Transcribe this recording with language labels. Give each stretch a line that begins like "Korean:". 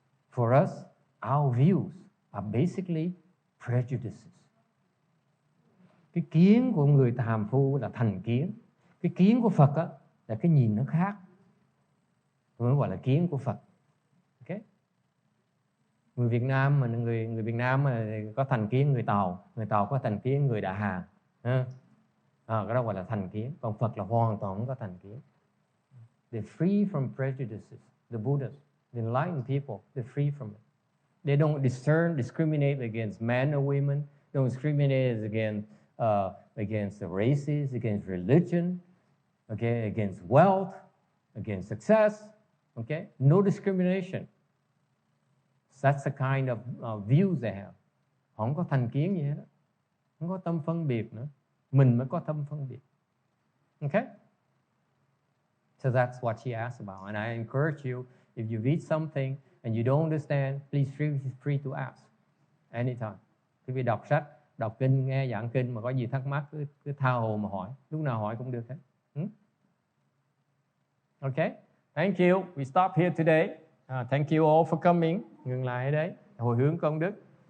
English: For us, our views are basically prejudices.
Vietnamese: Cái kiến của người phàm phu là thành kiến. Cái kiến của Phật á, là cái nhìn nó khác. Mới gọi là kiến của Phật. Okay? Người Việt Nam mà người Việt Nam mà có thành kiến người Tàu có thành kiến người Đại Hà. Cái đó gọi là thành kiến. Còn Phật là hoàn toàn không có thành kiến.
English: They're free from prejudices. The Buddhas, the enlightened people, they're free from it. They don't discriminate against men or women. They don't discriminate against the races, against religion, okay, against wealth, against success. Okay, no discrimination. That's the kind of views they have.
Vietnamese: Họ không có thành kiến gì hết đó. Không có tâm phân biệt nữa. Mình mới có tâm phân biệt.
English: Okay? So that's what she asked about. And I encourage you, if you read something and you don't understand, please feel free to ask anytime.
Vietnamese: Khi đọc sách, đọc kinh, nghe giảng kinh mà có gì thắc mắc cứ tha hồ mà hỏi. Lúc nào hỏi cũng được hết.
English: Okay? Thank you. We stop here today. Thank you all for coming.
Vietnamese: Ngừng lại ở đấy. Hồi hướng công đức.